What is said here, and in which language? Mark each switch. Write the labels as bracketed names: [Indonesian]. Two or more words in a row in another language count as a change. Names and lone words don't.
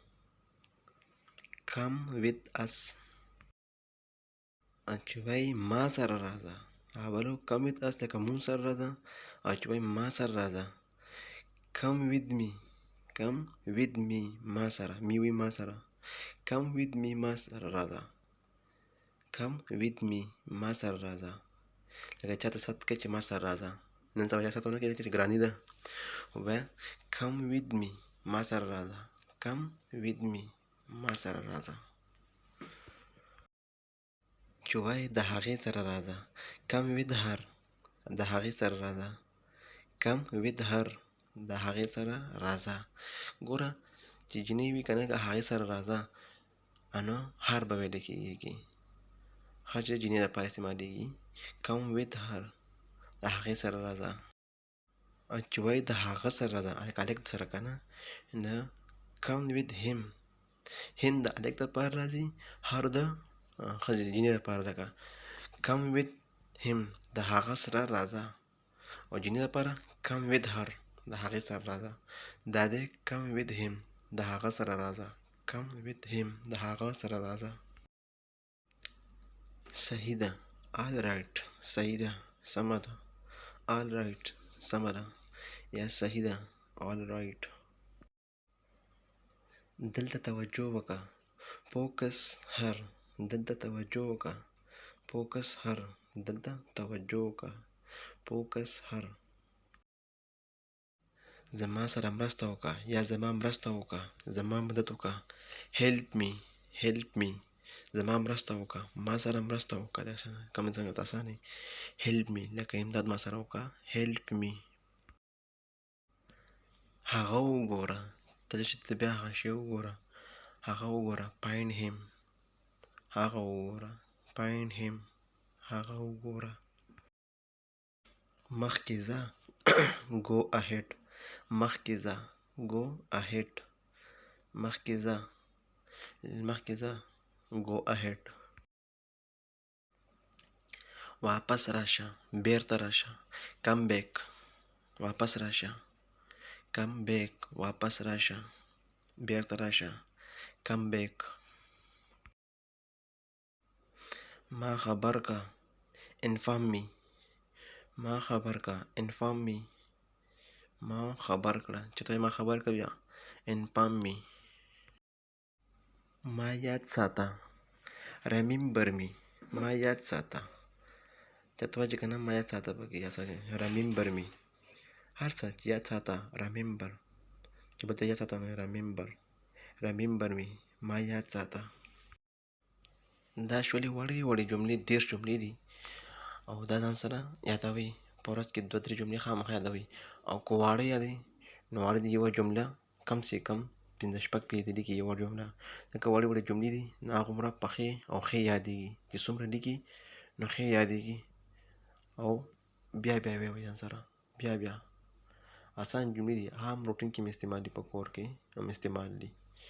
[English] Come with us [Pashto] چې وایي ما سره راځه هغه بلو [English] Come with us [Pashto] لکه مونږ سره راځه او چې وایي ما سره راځه [English] Come with me Come with me [Pashto] ما سره می وی ما سره [English] Come with me [Pashto] ما سره راځه [English] Come with me [Pashto] ما سره راځه لکه چاته ست کوي چې ما سره راځه نن سبا چا ست ونه کوي چې ګراني ده ووایه [English] Come with me [Pashto] ما سره راځه Come with me ما سره راځه چې وایي د هغې سره راځه [English] Come with her [Pashto] د هغې سره راځه [English] Come with her [Pashto] د هغې سره راځه ګوره چې جینۍ وي که نه که هغې سره راځه نو هر به ویلی کېږي هر چې جینۍ دپاره استعمالېږي [English] Come with her [Pashto] د هغې سره راځه او چې وایي د هغه سره راځه الک سره که نه نو [English] Come with him him [Pashto] د الک دپاره راځي هر د ښځې جینۍ دپاره ده که [English] Come with him [Pashto] د هغه سره راځه او جینۍ دپاره [English] Come with her [Pashto] د هغې سره راځه دا دی [English] Come with him [Pashto] د هغه سره راځه [English] Come with him [Pashto] د هغه سره راځه صحیح ده [English] all right [Pashto] صحیح ده سمه ده [English] all right [Pashto] سمه ده یا صحیح ده [English] all right [Pashto] دلته توجه وکړه [English] focus her [Pashto] دلته توجه وکړه [English] focus her [Pashto] دلته توجه وکړه [English] focus her [Pashto] زما سره مرسته وکړه یا زما مرسته وکړه زما مدد وکړه [English] help me [Pashto] زما مرسته وکړه ما سره مرسته وکړه کوم څنګه اسانه [English] help me [Pashto] لکه امداد ما سره وکړه [English] help me [Pashto] هغه وګوره ته چې ته بیا هغه شی وګوره هغه وګوره [English] find him [Pashto] هغه وګوره [English] find him [Pashto] هغه وګوره مخکې ځه [English] go ahead [Pashto] مخکې ځه [English] go ahead [Pashto] مخکې ځه [English] go ahead [Pashto] واپس راشه بیرته راشه [English] come back [Pashto] واپس راشه [English] come back [Pashto] واپس راشه بیرته راشه [English] come back [Pashto] ما خبر کا [English] inform me [Pashto] ما خبر کا [English] inform me [Pashto] ما خبر کړه چې ته ما خبر کړه بیا [English] inform me [Pashto] ما یاد ساته [English] remember me [Pashto] ما یاد ساته چاته وایي چې که نه ما یاد ساته پکې یا څه [English] remember me [Pashto] هر څه چې یاد ساته remember چې بل ته یاد ساته [English] remember me [Pashto] ما یاد ساته دا شولې وړې وړې جملې 30 جملې دي او دا ځان سره یادوئ په ورځ کې 2-3 جملې خامخا یادوئ او که واړه یادئ نو واړه دي یوه جمله [Urdu] کم سے کم [Pashto] 5-6 پیجې لیکي یوه جمله ځکه وړې وړې جملې دي نو هغومره پخې او ښې یادېږي چې څومره لیکي نو ښې یادېږي او بیا بیا ویې ځان سره بیا بیا آسان جملې دي عام روټین کې مې استعمال دي په کور کې هم استعمال دي